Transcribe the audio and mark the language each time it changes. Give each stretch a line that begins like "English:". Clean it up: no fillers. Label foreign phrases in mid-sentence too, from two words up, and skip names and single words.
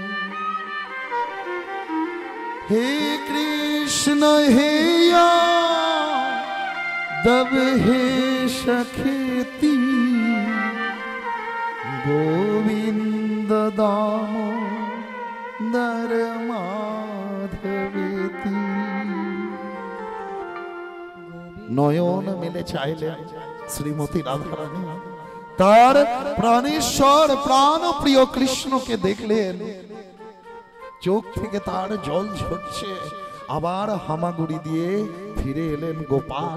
Sanskrit: हे कृष्ण हे यादव हे सखेति गोविन्द दामोदर माधवेति।
Bangla: নয়ন মেলে চাইলেন শ্রীমতী রাধারানী, তার প্রাণেশ্বর প্রাণ প্রিয় কৃষ্ণকে দেখলেন, চোখ থেকে তার জল ঝরছে। আবার হামাগুড়ি দিয়ে ফিরে এলেন গোপাল।